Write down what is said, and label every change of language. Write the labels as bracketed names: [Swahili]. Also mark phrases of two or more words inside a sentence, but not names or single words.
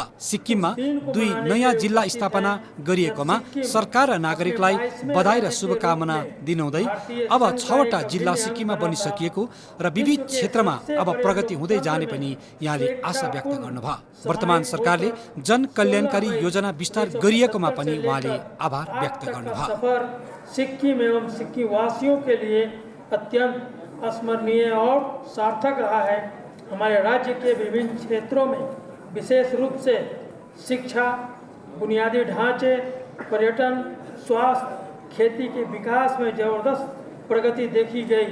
[Nepali] सिक्किममा 2 नयाँ जिल्ला स्थापना गरिएकोमा सरकार र नागरिकलाई बधाई र शुभकामना दिनुहुँदै अब 6वटा जिल्ला सिक्किममा बनिसकिएको र विविध क्षेत्रमा अब प्रगति हुँदै जाने पनि यहाँले आशा व्यक्त गर्नुभयो। वर्तमान सरकारले जन कल्याणकारी योजना विस्तार गरिएकोमा पनि उहाँले आभार व्यक्त गर्नुभयो। [Hindi] सिक्किम एवं सिक्किम वासियों के लिए अत्यंत स्मरणीय और सार्थक रहा है। हमारे राज्य के विभिन्न क्षेत्रों में विशेष रूप से शिक्षा, बुनियादी ढांचे, पर्यटन, स्वास्थ्य, खेती के विकास में जबरदस्त प्रगति देखी गई।